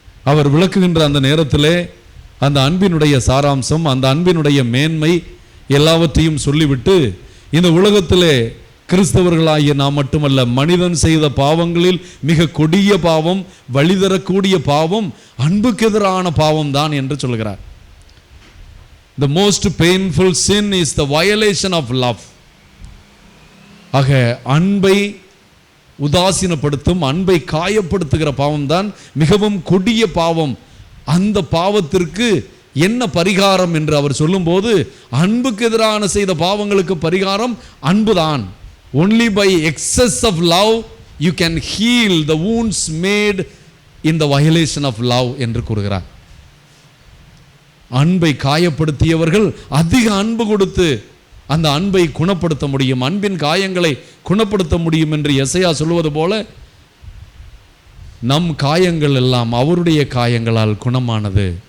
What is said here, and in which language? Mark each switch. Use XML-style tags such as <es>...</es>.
<ta>அவர் விளக்குகின்ற அந்த நேரத்திலே அந்த அன்பினுடைய சாராம்சம், அந்த அன்பினுடைய மேன்மை எல்லாவற்றையும் சொல்லிவிட்டு, இந்த உலகத்திலே கிறிஸ்தவர்களாகிய நாம் மட்டுமல்ல, மனிதன் செய்த பாவங்களில் மிக கொடிய பாவம், வழி தரக்கூடிய பாவம் அன்புக்கு எதிரான பாவம் தான் என்று சொல்கிறார்.</ta> <en>The most painful sin is the violation of love.</en> <ta>ஆக அன்பை உதாசீனப்படுத்தும், அன்பை காயப்படுத்துகிற பாவம் தான் மிகவும் கொடிய பாவம். அந்த பாவத்திற்கு என்ன பரிகாரம் என்று அவர் சொல்லும்போது, அன்புக்கு எதிரான செய்த பாவங்களுக்கு பரிகாரம் அன்புதான்.</ta> <en>Only by excess of love you can heal the wounds made in the violation of love</en> <ta>என்று கூறுகிறார். அன்பை காயப்படுத்தியவர்கள் அதிக அன்பு கொடுத்து அந்த அன்பை குணப்படுத்த முடியும், அன்பின் காயங்களை குணப்படுத்த முடியும் என்று எசையா சொல்வது போல நம் காயங்கள் எல்லாம் அவருடைய காயங்களால் குணமானது.</ta>